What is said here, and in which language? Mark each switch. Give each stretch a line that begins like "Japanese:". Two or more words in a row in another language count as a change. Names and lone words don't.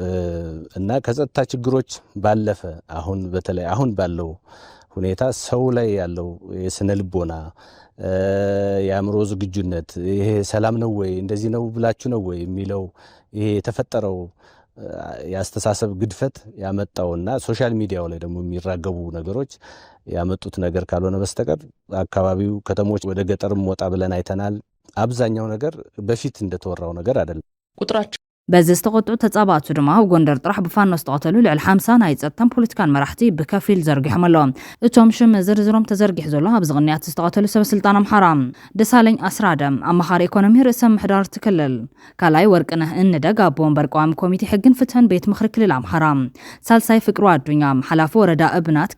Amharic: እና ከጸጥታ ችግሮች ባለፈ አሁን በተለይ አሁን ባለው ሁኔታ ሰው ላይ ያለው የስነ ልቦና የአእምሮ ዝግጁነት ይሄ ሰላም ነው ወይ እንደዚህ ነው ብላችሁ ነው ወይ የሚለው ይሄ የተፈጠረው ያስተሳሰብ ግድፈት ያመጣውና ሶሻል ሚዲያው ላይ ደግሞ የሚራገቡ ነገሮች ያመጡት ነገር ካልሆነ በስተቀር አካባቢው ከተሞች ወደ ገጠርም ወጣ ብለን አይተናል አብዛኛው ነገር በፊት እንደተወራው ነገር አይደለም ቁጥራቸው
Tigrinya: በዚ ዝተቆጥዑ ተጻባቱ ድማ ጎንደር ጥራሕ ብፋኖ ዝተቀተሉ ልዕል 50 ናይ ጸጥታን ፖለቲካን መራሕቲ ብከፊል ዘርጊሖም ኣለዎም እቶም ሽም ዝርዝሮም ተዘርጊሕ ዘሎ ኣብ ዝቕንያት ዝተቀተሉ ሰበስልጣን ኣምሓራ ደሳለኝ ኣስራደም ኣማኻሪ ኢኮኖሚ ርእሰ ምሕዳር ትክልል ካልኣይ ወርቅነህ እንደግ ኣቦ ወንበር ቋሚ ኮሚቴ ሕግን ፍትሕን ቤት ምክሪ ክልል ኣምሓራ ሳልሳይ ፍቅሩ ኣዱኛ ሓላፊ ወረዳ እብናት